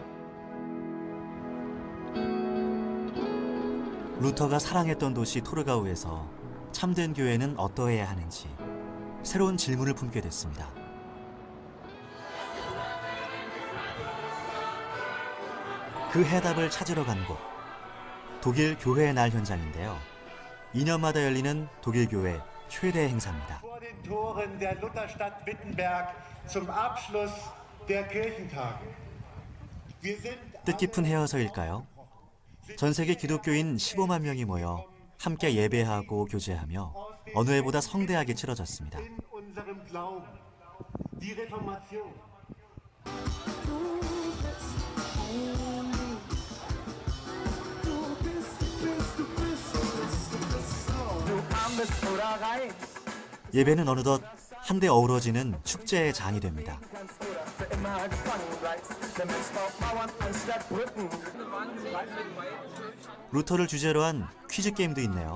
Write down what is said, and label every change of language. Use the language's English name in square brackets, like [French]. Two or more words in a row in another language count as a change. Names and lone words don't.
[Korean] 루터가 사랑했던 도시 토르가우에서 참된 교회는 어떠해야 하는지 새로운 질문을 품게 됐습니다. 그 해답을 찾으러 간 곳, 독일 교회의 날 현장인데요. 2년마다 열리는 독일 교회 최대 행사입니다. [German] Toren der Lutherstadt Wittenberg zum Abschluss der Kirchentage. Wir sind [Korean] 뜻깊은 헤어서일까요? 전 세계 기독교인 15만 명이 모여 함께 예배하고 교제하며 어느 해보다 성대하게 치러졌습니다. [German] in unserem Glauben. Die Reformation. [Korean] 예배는 어느덧 한데 어우러지는 축제의 장이 됩니다. 루터를 주제로 한 퀴즈 게임도 있네요.